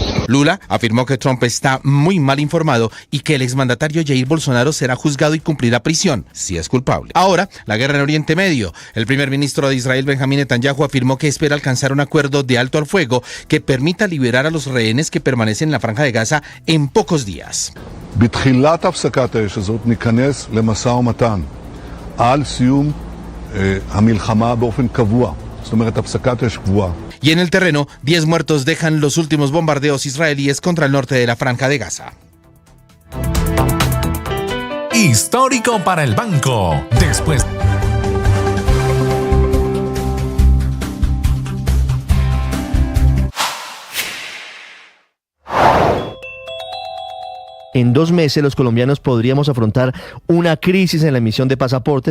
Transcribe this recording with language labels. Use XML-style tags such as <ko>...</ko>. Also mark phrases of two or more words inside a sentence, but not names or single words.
<es>Lula afirmó que Trump está muy mal informado y que el exmandatario Jair Bolsonaro será juzgado y cumplirá prisión, si es culpable. Ahora, la guerra en Oriente Medio. El primer ministro de Israel, Benjamín Netanyahu, afirmó que espera alcanzar un acuerdo de alto al fuego que permita liberar a los rehenes que permanecen en la Franja de Gaza en pocos días.</es> <he>בתחילת הפסקת האש הזאת ניכנס למשא ומתן על סיום המלחמה באופן קבוע. זאת אומרת, הפסקת אש קבועה.</he> <es>Y en el terreno, 10 muertos dejan los últimos bombardeos israelíes contra el norte de la Franja de Gaza. Histórico para el banco. Después. En 2 meses los colombianos podríamos afrontar una crisis en la emisión de pasaportes.</es>